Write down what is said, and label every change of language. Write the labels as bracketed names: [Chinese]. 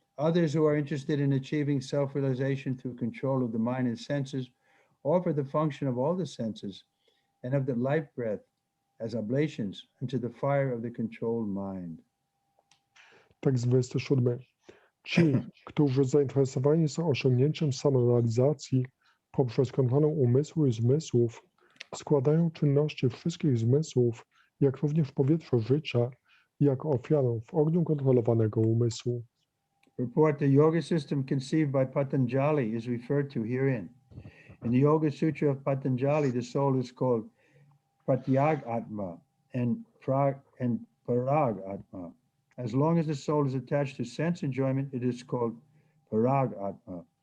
[English] Others who are interested in achieving self-realization through control of the mind and senses offer the function of all the senses and of the life breath as oblations unto the fire of the controlled mind. [Polish] Tekst 27. Ci, którzy zainteresowani są osiągnięciem samorealizacji poprzez kontrolę umysłu i zmysłów, składają czynności wszystkich zmysłów, jak również powietrze życia, jako ofiarę w ogniu kontrolowanego umysłu. [English] Report the yoga system conceived by Patanjali is referred to herein. In the Yoga Sutra of Patanjali, the soul is called Pratyag Atma and Parag Atma. As long as the soul is attached to sense enjoyment, it is called Parag Atma.